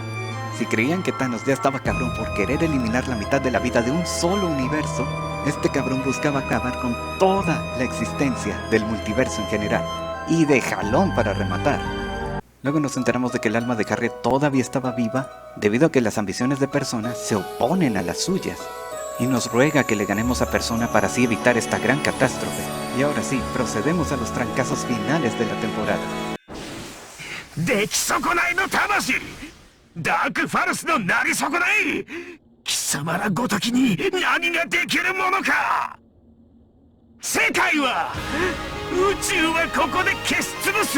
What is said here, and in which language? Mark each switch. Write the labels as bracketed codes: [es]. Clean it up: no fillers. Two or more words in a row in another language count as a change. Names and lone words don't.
[es] Si creían que Thanos ya estaba cabrón por querer eliminar la mitad de la vida de un solo universo, este cabrón buscaba acabar con toda la existencia del multiverso en general, y de jalón para rematar. Luego nos enteramos de que el alma de Harriet todavía estaba viva, debido a que las ambiciones de Persona se oponen a las suyas, y nos ruega que le ganemos a Persona para así evitar esta gran catástrofe. Y ahora sí, procedemos a los trancazos finales de la temporada. [ja] 出来損ないの魂、ダークファルスのなり損ない、貴様らごときに何ができるものか。世界は、宇宙はここで消し潰す。